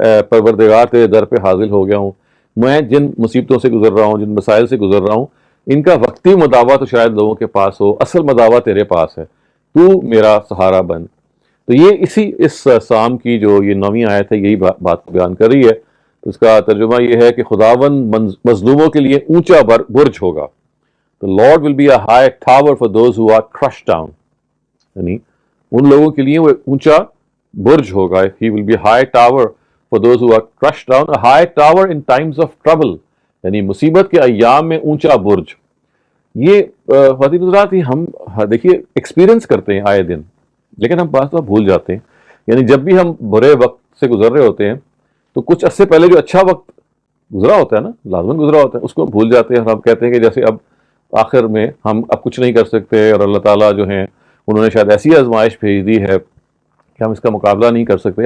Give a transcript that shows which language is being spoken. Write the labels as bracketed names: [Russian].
[Urdu] پروردگار تیرے در پہ حاضر ہو گیا ہوں، میں جن مصیبتوں سے گزر رہا ہوں، جن مسائل سے گزر رہا ہوں، ان کا وقتی مداوع تو شاید لوگوں کے پاس ہو، اصل مداوع تیرے پاس ہے، تو میرا سہارا بن. تو یہ اس سام کی جو یہ 9ویں آیت ہے یہی بات بیان کر رہی ہے. تو اس کا ترجمہ یہ ہے کہ خداوند مظلوموں کے لیے اونچا برج ہوگا. [English] The Lord will be a high tower for those who are crushed down. [Urdu] یعنی ان لوگوں کے لیے وہ اونچا برج ہوگا. [English] He will be a high tower for those who are crushed down. A high tower in times of trouble. [Urdu] یعنی مصیبت کے ایام میں اونچا برج. یہ خواتین حضرات ہم دیکھیے ایکسپیرینس کرتے ہیں آئے دن، لیکن ہم بعض دفعہ بھول جاتے ہیں. یعنی جب بھی ہم برے وقت سے گزر رہے ہوتے ہیں تو کچھ عرصے پہلے جو اچھا وقت گزرا ہوتا ہے نا، لازماً گزرا ہوتا ہے، اس کو بھول جاتے ہیں، اور ہم کہتے ہیں کہ جیسے اب آخر میں ہم اب کچھ نہیں کر سکتے، اور اللہ تعالیٰ جو ہیں انہوں نے شاید ایسی آزمائش بھیج دی ہے کہ ہم اس کا مقابلہ نہیں کر سکتے.